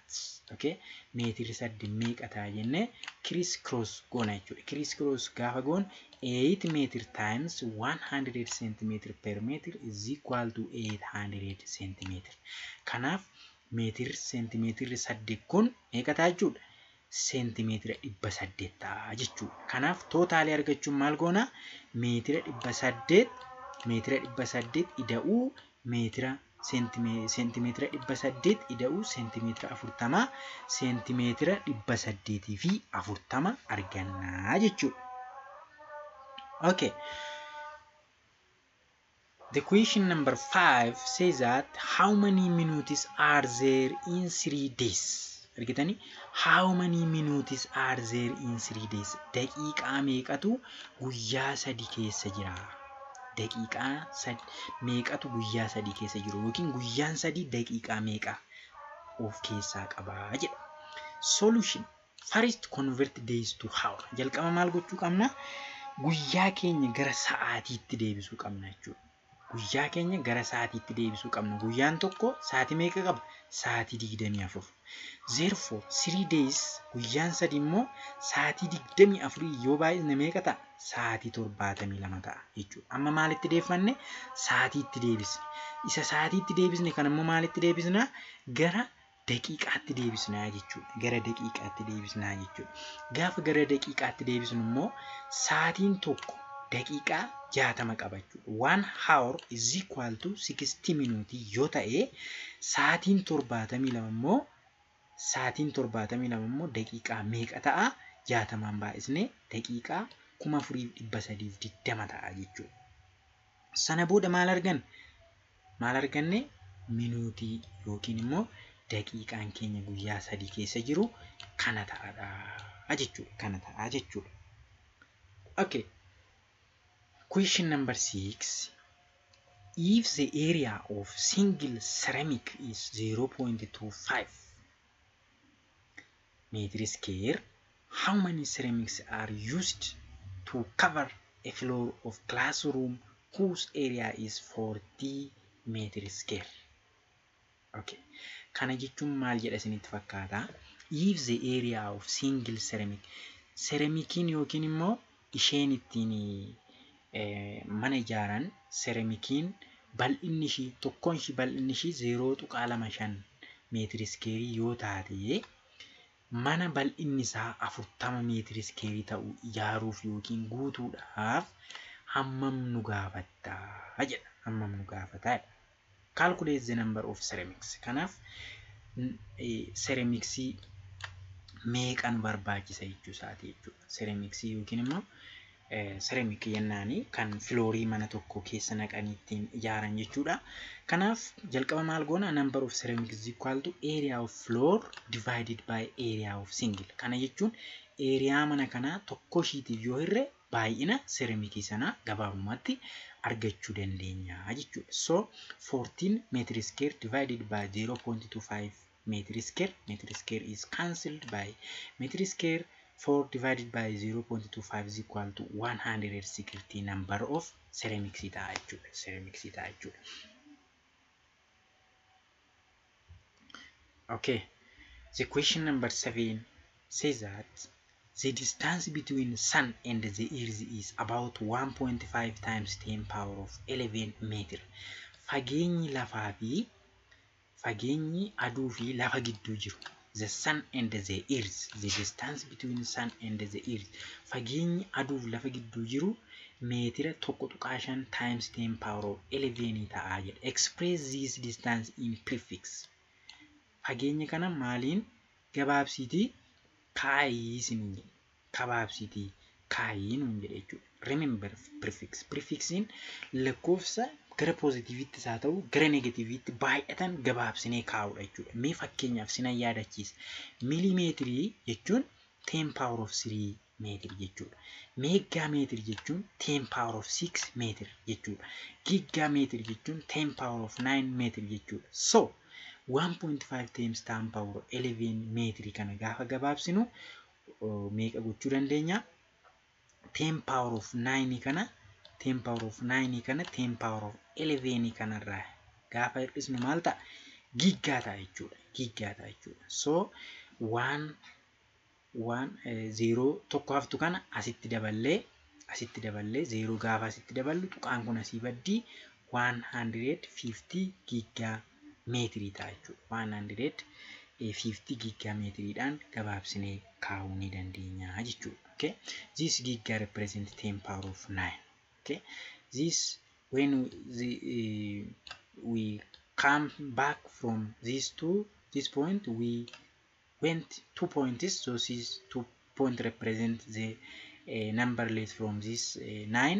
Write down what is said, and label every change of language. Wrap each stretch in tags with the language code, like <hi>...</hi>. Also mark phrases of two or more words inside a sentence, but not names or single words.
<om>Okay, meetira 8 meeqa ta'a jennee</om> <en>criss cross</en> <om>goona jechuudha.</om> <en>Criss cross</en> <om>gaafa goon</om> <en>8 meter times 100 centimeter per meter is equal to 800 centimeter.</en> <om>Kanaaf meetir centimeterri 8 kun meeqa ta'a jechuudha? Centimetera 800 ta'a jechuudha. Kanaaf tootaalii argachuun maal goona? Meetira 800 ida'uu meetira centimetera 800 ida'uu centimetera 40 centimetera 800 fi 40 argannaa jechuudha.</om> <en>Okay. The question number 5 says that how many minutes are there in 3 days?</en> <om>Argitanii?</om> <en>How many minutes are there in 3 days?</en> <om>Daqiiqaa meeqatu guyyaa 3 keessa jira? Daqiiqaa meeqatu guyyaa 3 keessa jiru? Yookiin guyyaan 3 daqiiqaa meeqa of keessaa qabaa jedha.</om> <en>Solution. First convert days to hour.</en> <om>Jalqaba maal gochuu qabna? Guyyaa keenya gara sa'aatiitti deebisuu qabna jechuudha. Guyyaa keenya gara sa'aatiitti deebisuu qabna. Guyyaan tokko sa'aatii meeqa qaba? Sa'aatii 24.</om> <en>Therefore 3 days</en> <om>guyyaan 3 immoo sa'aatii 24 yoo baay'isne meeqa ta'a? Sa'aatii 72 ta'a jechuudha. Amma maalitti deebifanne? Sa'aatiitti deebisne. Isa sa'aatiitti deebisne kan immoo maalitti deebisna? Gara daqiiqaatti deebisnaa jechuudha. Gara daqiiqaatti deebisnaa jechuudha. Gaafa gara daqiiqaatti deebisnu immoo sa'aatiin tokko daqiiqaa 60 qaba jechuudha.</om> <en>1 hour is equal to 60 minutes</en> <om>yoo ta'e, sa'aatiin 72 immoo daqiiqaa meeqa ta'a? 60 baay'isne daqiiqaa 4320 ta'a jechuudha. Sana booda maal arganne? Minuutii yookiin immoo daqiiqaan keenya guyyaa 3 keessa jiru kana ta'adha jechuudha.</om> <en>Okay. Question number 6. If the area of single ceramic is 0.25 meter square, how many ceramics are used to cover a floor of classroom whose area is 40 meter square? Okay.</en> <om>Kana jechuun maal jedha isinitti fakkaata?</om> <en>If the area of single ceramic,</en> <om>ceramikiin yookiin immoo isheen ittiin mana ijaaran ceramikiin bal'inni ishii tokkoon ishii bal'inni ishii 0.25 meetiri iskeerii yoo taate, mana bal'inni isaa 40 meetiri iskeerii ta'u ijaaruuf yookiin guutuudhaaf hammam nu gaafata jedha.</om> <en>Calculate the number of ceramics.</en> <om>Kanaaf ceramicsii meeqan barbaachisa jechuu isaati jechuudha. Ceramicsii yookiin immoo ceramic jennaani kan floorii mana tokko keessa naqanii ittiin ijaaran jechuudha. Kanaaf jalqaba maal goona</om> <en>number of ceramic is equal to area of floor divided by area of single.</en> <om>Kana jechuun area mana kanaa tokko ishiitiif yoo hirre baay'ina ceramicii sanaa gabaabumatti argachuu dandeenya jechuudha.</om> <en>So 14 meter square divided by 0.25 meter square. Meter square is cancelled by meter square. 4 divided by 0.25 is equal to 160 number of ceramics jechuudha. Okay, the question number 7 says that the distance between sun and the earth is about 1.5 times 10 power of 11 meter.</en> <om>Fageenyi lafaa fi fageenyi aduu fi lafa gidduu jiru.</om> <en>The sun and the earth, the distance between sun and the earth.</en> <om>Fageenyi aduu fi lafa gidduu jiru meetira 1.5</om> <en>times 10 power of 11</en> <om>ta'a jedha.</om> <en>Express this distance in prefix.</en> <om>Fageenya kana maaliin gabaabsitii kaayii sin gabaabsitii kaayii nun jedha jechuudha.</om> <en>Remember prefix.</en> <om>Prefixin lakkoofsa gara positiivitti isaa ta'u gara negatiivitti baay'atan gabaabsinee kaa'udha jechuudha. Mee fakkeenyaaf sinan yaadachiisa. Milimeetirii jechuun 10</om> <en>power of</en> <om>3 meetir jechuudha. Meegaameetiri jechuun 10</om> <en>power of</en> <om>6 meetir jechuudha. Giigaameetiri jechuun 10</om> <en>power of</en> <om>9 meetir jechuudha. So 1.5 times 10 power 11 meetiri kana gaafa gabaabsinu meeqa gochuu dandeenya? 10</om> <en>power of</en> <om>9 kana 10</om> <en>power of</en> <om>9 kana 10</om> <en>power of</en> <om>11 kanarraa gaafa hir'isnu maal ta'a? Giiggaa ta'a jechuudha. So 0 tokko haftu kana asitti daballee 0 gaafa asitti daballu tuqaan kun asii baddii 150 giiggaa meetirii ta'a jechuudha. 150 giiggaa meetiriidhaan gabaabsinee kaa'uu ni dandeenya jechuudha.</om> <en>Okay, this giga represents 10 power of 9. Okay, this when we come back from this to this point, we went 2 points. So this 2 point represent the number less from this 9.</en>